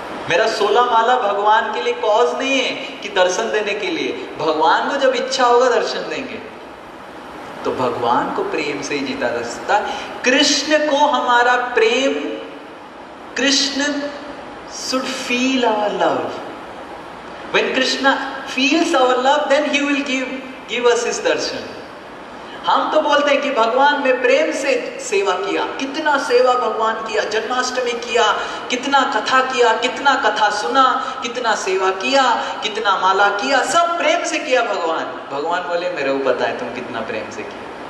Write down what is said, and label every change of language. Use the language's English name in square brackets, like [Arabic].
[Hindi] मेरा 16 माला भगवान के लिए कॉज नहीं है कि दर्शन देने के लिए, भगवान को जब इच्छा होगा दर्शन देंगे। तो भगवान को प्रेम से ही जीता जा सकता है। कृष्ण को हमारा प्रेम, Krishna [English] should feel our love. When Krishna feels our love, then he will give us his darshan. [Hindi] हम तो बोलते हैं कि भगवान में प्रेम से सेवा किया, कितना सेवा भगवान किया, जन्माष्टमी किया, कितना कथा किया, कितना कथा सुना, कितना सेवा किया, कितना माला किया, सब प्रेम से किया भगवान बोले मेरे को पता है तुम कितना प्रेम से किया।